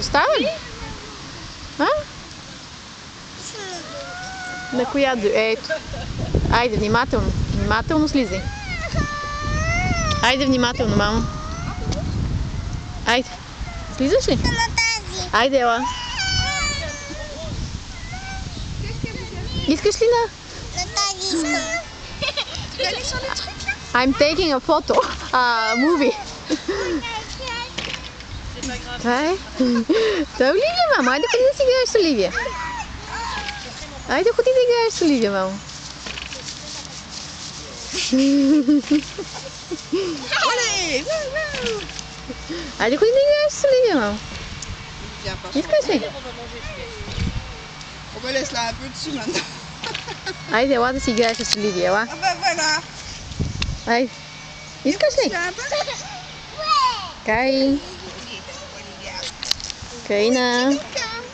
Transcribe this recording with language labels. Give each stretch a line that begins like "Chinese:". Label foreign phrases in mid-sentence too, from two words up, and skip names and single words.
Bulgarian: Става ли? На коя? Ето. Айде, внимателно. Внимателно слизай. Айде, внимателно, мамо. Айде. Слизаш ли? Айде, ела. Искаш ли на?
English: I'm taking a photo. Movie.
Bulgarian: Това е. Това е Оливия, мамо. Айде ходи да си играеш с Оливия. Айде ходи да играеш с Оливия, мамо. Айде ходи да играеш с Оливия, мамо. Искаш ли?
French: On va laisser là un peu dessus maintenant.
Bulgarian: Айде, ела да си играеш с Оливия, ела.
French: Voilà.
Bulgarian: Айде. Искаш ли? Кай. Кайна.